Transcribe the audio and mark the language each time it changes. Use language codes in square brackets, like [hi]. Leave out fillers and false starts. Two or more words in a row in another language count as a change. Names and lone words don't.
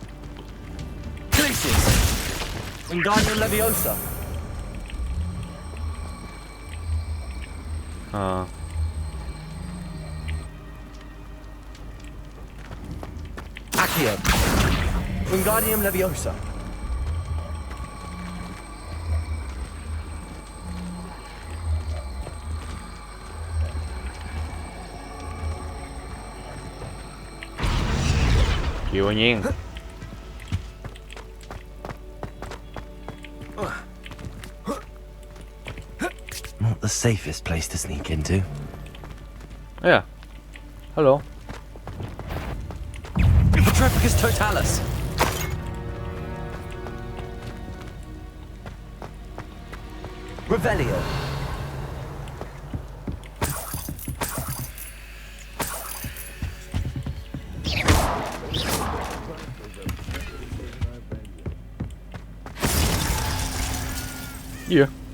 [la] Wingardium Leviosa. Accio. Wingardium Leviosa. [vi] Chịu rồi nhiên. [en] Not the safest place to sneak into. Yeah. Hello. [la] Petrificus Totalis. Revelio. [en] Yeah.